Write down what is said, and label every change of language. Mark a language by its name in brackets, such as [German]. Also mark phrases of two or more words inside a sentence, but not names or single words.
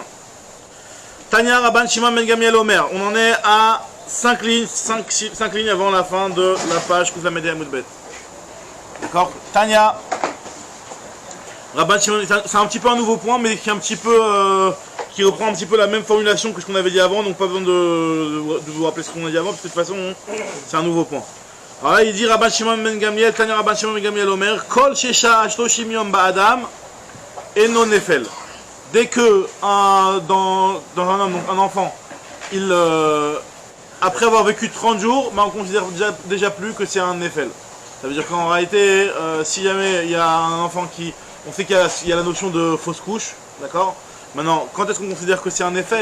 [Hebrew] תניא רבן שמעון בן גמליאל אומר, [French] on en est à 5 lignes avant la fin de la page Kouf Lamed Vav Bet. D'accord? [Hebrew] תניא רבן שמעון, [French] c'est un petit peu un nouveau point, mais qui est un petit peu qui reprend un petit peu la même formulation que ce qu'on avait dit avant, donc pas besoin de vous rappeler ce qu'on a dit avant, parce que de toute façon, c'est un nouveau point. Alors là, il dit Rabban Shimon Ben Gamliel, [Hebrew] תניא רבן שמעון בן גמליאל אומר כל ששהה שלושים יום באדם אינו נפל. [French] Dès que dans un homme, donc un enfant, après avoir vécu 30 jours, on considère déjà plus que c'est un Nefel. Ça veut dire qu'en réalité, si jamais il y a un enfant qui... On sait qu'il y a la notion de fausse couche, d'accord? Maintenant, quand est-ce qu'on considère que c'est un Nefel?